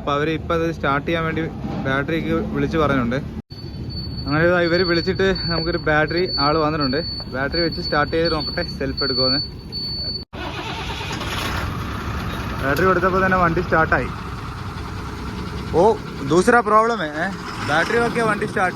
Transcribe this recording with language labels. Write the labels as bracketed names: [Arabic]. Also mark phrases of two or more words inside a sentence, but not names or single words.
[Malayalam] അപ്പോൾ അവർ ഇപ്പോൾ അത് സ്റ്റാർട്ട് ചെയ്യാൻ വേണ്ടി ബാറ്ററിക്ക് വിളിച്ച് പറഞ്ഞിട്ടുണ്ട്. അങ്ങനെ ഇവർ വിളിച്ചിട്ട് നമുക്കൊരു ബാറ്ററി ആൾ വന്നിട്ടുണ്ട്. ബാറ്ററി വെച്ച് സ്റ്റാർട്ട് ചെയ്ത് നോക്കട്ടെ സെൽഫ് എടുക്കുമെന്ന്. ബാറ്ററി കൊടുത്തപ്പോൾ തന്നെ വണ്ടി സ്റ്റാർട്ടായി. [Hindi] ഓ ദൂസरा प्रॉब्लम है, बैटरी [Malayalam] ഒക്കെ വണ്ടി സ്റ്റാർട്ട്.